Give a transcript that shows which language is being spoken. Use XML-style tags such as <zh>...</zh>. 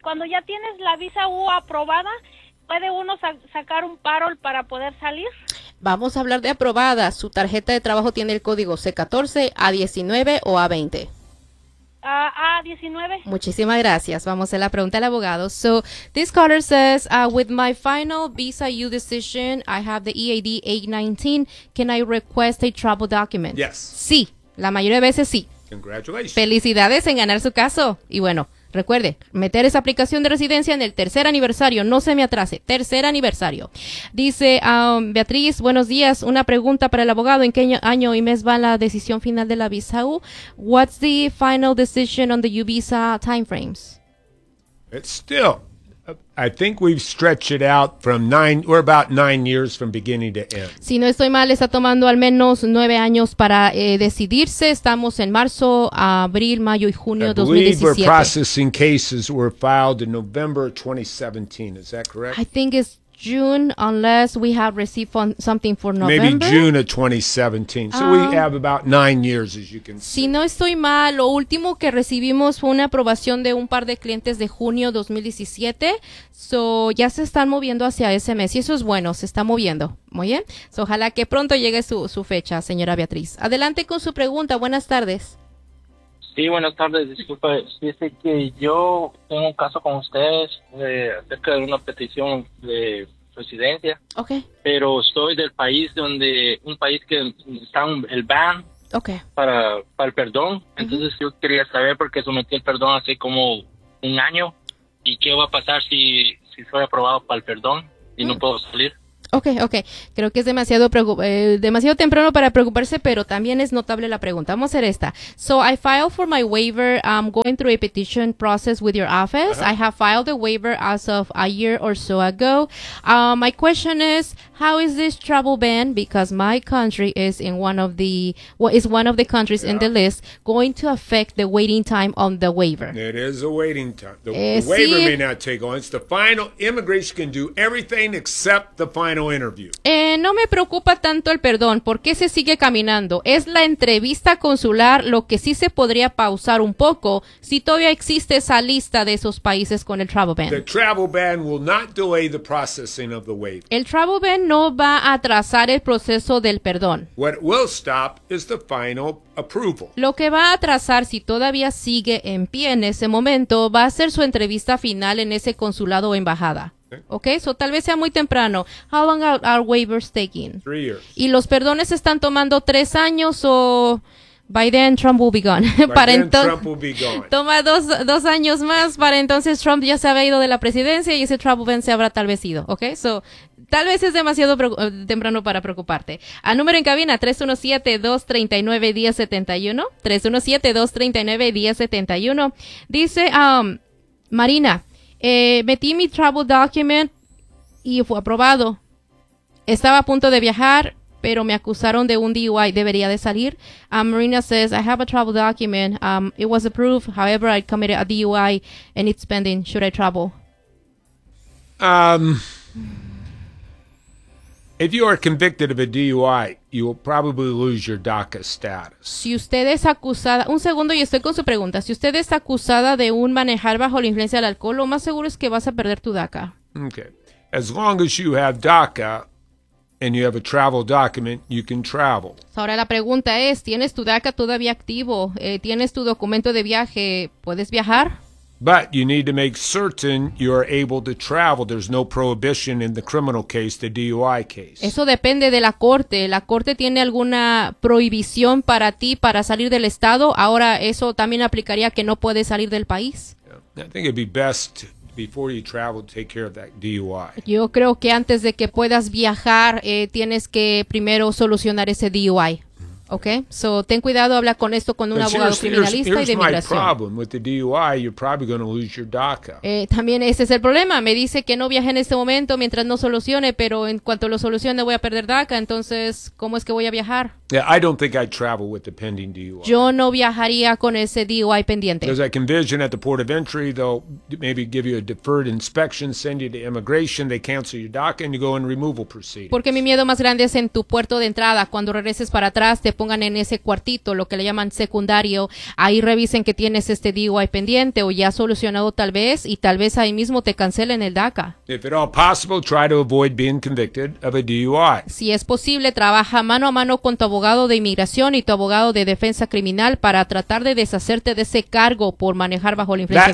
<es>Cuando ya tienes la visa U aprobada, ¿puede uno sacar un parol para poder salir? Vamos a hablar de aprobada. ¿Su tarjeta de trabajo tiene el código C14, A19 o A20? A19. Muchísimas gracias. Vamos a la pregunta del abogado.</es> <en>So, this caller says, with my final visa U decision, I have the EAD 819. Can I request a travel document? Yes.</en> <es>Sí, la mayoría de veces sí.</es> <en>Congratulations.</en> <es>Felicidades en ganar su caso. Y bueno, recuerde, meter esa aplicación de residencia en el tercer aniversario. No se me atrase. Tercer aniversario. Dice Beatriz, buenos días. Una pregunta para el abogado. ¿En qué año y mes va la decisión final de la visa U?</es> <en>What's the final decision on the U visa timeframes? It's still... I think we've stretched it out from about nine years from beginning to end.</en> <es>Si no estoy mal, está tomando al menos 9 años para decidirse. Estamos en marzo, abril, mayo y junio de 2017.</es> <en>I believe we're processing cases were filed in November 2017. Is that correct? I think it's June, unless we have received something for November. Maybe June of 2017. So we have about 9 years, as you can see.</en> <es>Si no estoy mal, lo último que recibimos fue una aprobación de un par de clientes de junio 2017. So ya se están moviendo hacia ese mes. Y eso es bueno, se está moviendo. Muy bien. So ojalá que pronto llegue su fecha, señora Beatriz. Adelante con su pregunta. Buenas tardes. Sí, buenas tardes. Disculpe, dice que yo tengo un caso con ustedes acerca de una petición de residencia. Okay. Pero soy del país donde un país que está el ban. Okay. Para el perdón. Entonces yo quería saber porque sometí el perdón hace como un año y qué va a pasar si soy aprobado para el perdón y no puedo salir. Ok. Creo que es demasiado demasiado temprano para preocuparse, pero también es notable la pregunta. Vamos a hacer esta.</es> <en>So, I filed for my waiver. I'm going through a petition process with your office. Uh-huh. I have filed a waiver as of a year or so ago. My question is, how is this travel ban, because my country is in one of the, well, is one of the countries in the list, going to affect the waiting time on the waiver? It is a waiting time. The waiver may not take on. It's the final. Immigration can do everything except the final interview.</en> <es>No me preocupa tanto el perdón. ¿Por qué se sigue caminando? Es la entrevista consular lo que sí se podría pausar un poco si todavía existe esa lista de esos países con el travel ban.</es> <en>The travel ban will not delay the processing of the waiver.</en> <es>El travel ban no va a atrasar el proceso del perdón.</es> <en>What will stop is the final approval.</en> <es>Lo que va a atrasar, si todavía sigue en pie en ese momento, va a ser su entrevista final en ese consulado o embajada. Okay, so tal vez sea muy temprano.</es> <en>How long are waivers taking? 3 years.</en> <es>Y los perdones están tomando 3 años o...</es> <en>By then Trump will be gone. Trump will be gone.</en> <es>Toma dos años más, para entonces Trump ya se había ido de la presidencia y ese travel ban se habrá tal vez ido, ¿ok? So, tal vez es demasiado temprano para preocuparte. A número en cabina, 317-239-1071, 317-239-1071, dice, Marina, metí mi travel document y fue aprobado. Estaba a punto de viajar, pero me acusaron de un DUI, ¿debería de salir?</es> <en>Marina says, I have a travel document. It was approved. However, I committed a DUI and it's pending. Should I travel? If you are convicted of a DUI, you will probably lose your DACA status.</en> <es>Si usted es acusada, un segundo y estoy con su pregunta. Si usted es acusada de un manejar bajo la influencia del alcohol, lo más seguro es que vas a perder tu DACA. Okay.</es> <en>As long as you have DACA, and you have a travel document, you can travel.</en> <es>Ahora la pregunta es, ¿tienes tu DACA todavía activo? ¿Tienes tu documento de viaje? ¿Puedes viajar?</es> <en>But you need to make certain you are able to travel. There's no prohibition in the criminal case, the DUI case.</en> <es>Eso depende de la corte. ¿La corte tiene alguna prohibición para ti para salir del estado? Ahora, ¿eso también aplicaría que no puedes salir del país?</es> <en>Yeah. I think it'd be best... Before you travel, take care of that DUI.</en> <es>Yo creo que antes de que puedas viajar, tienes que primero solucionar ese DUI. Okay? So, ten cuidado, habla con esto con un abogado criminalista y de migración.</es> <en>Here's my problem with the DUI, you're probably going to lose your DACA.</en> <es>También ese es el problema. Me dice que no viaje en este momento mientras no solucione, pero en cuanto lo solucione voy a perder DACA. Entonces, ¿cómo es que voy a viajar?</es> <en>Yeah, I don't think I'd travel with the pending DUI.</en> <es>Yo no viajaría con ese DUI pendiente.</es> <en>Because I can envision at the port of entry, they'll maybe give you a deferred inspection, send you to immigration, they cancel your DACA, and you go in removal proceedings.</en> <es>Porque mi miedo más grande es en tu puerto de entrada. Cuando regreses para atrás, te pongan en ese cuartito, lo que le llaman secundario. Ahí revisen que tienes este DUI pendiente o ya solucionado tal vez, y tal vez ahí mismo te cancelen el DACA.</es> <en>If at all possible, try to avoid being convicted of a DUI.</en> <es>Si es posible, trabaja mano a mano con tu abogado de inmigración y tu abogado de defensa criminal para tratar de deshacerte de ese cargo por manejar bajo la influencia</es>